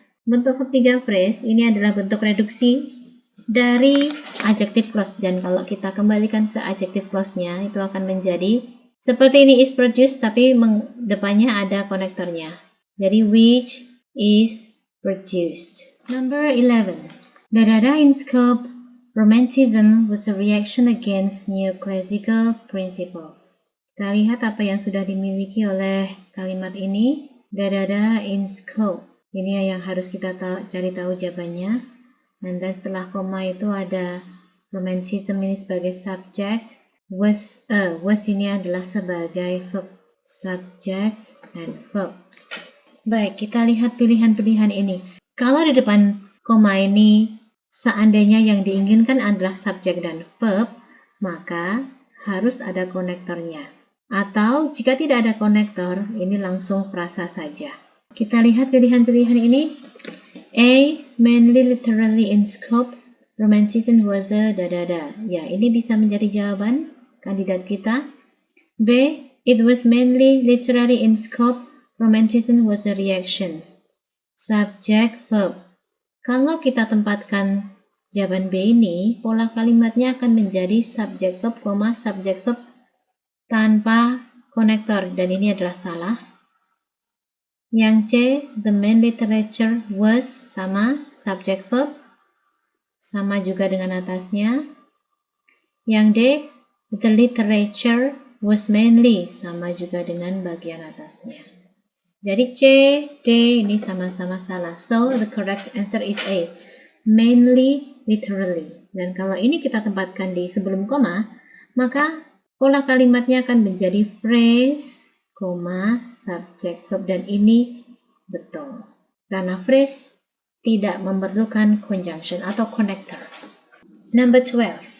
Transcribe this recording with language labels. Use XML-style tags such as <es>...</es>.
<id>Bentuk verb 3 phrase ini adalah bentuk reduksi dari adjective clause, dan kalau kita kembalikan ke adjective clause-nya itu akan menjadi seperti ini,</id> <en>is produced</en> <id>tapi depannya ada konektornya.</id> <en>Jadi which is produced. Number 11. In scope, Romanticism was a reaction against neoclassical principles.</en> <id>Kita lihat apa yang sudah dimiliki oleh kalimat ini.</id> <en>In scope.</en> <id>Ini yang harus kita cari tahu jawabannya. Dan setelah koma itu ada romanticism ini sebagai subject, was ini adalah sebagai verb,</id> <en>subject and verb.</en> <id>Baik, kita lihat pilihan-pilihan ini. Kalau di depan koma ini seandainya yang diinginkan adalah subject dan verb, maka harus ada konektornya. Atau jika tidak ada konektor, ini langsung frasa saja. Kita lihat pilihan-pilihan ini. A.</id> <en>Mainly literally in scope, romanticism was a</en> <id>Ya, ini bisa menjadi jawaban kandidat kita. B.</id> <en>It was mainly literally in scope, romanticism was a reaction. Subject, verb.</en> <id>Kalau kita tempatkan jawaban B ini, pola kalimatnya akan menjadi subject verb, subject verb tanpa konektor, dan ini adalah salah. Yang C,</id> <en>the main literature was,</en> <id>sama, subject verb, sama juga dengan atasnya. Yang D,</id> <en>the literature was mainly,</en> <id>sama juga dengan bagian atasnya. Jadi C, D ini sama-sama salah.</id> <en>So, the correct answer is A, mainly literally.</en> <id>Dan kalau ini kita tempatkan di sebelum koma, maka pola kalimatnya akan menjadi phrase, subject verb, dan ini betul. Karena phrase tidak memerlukan conjunction atau connector. Number 12.</id>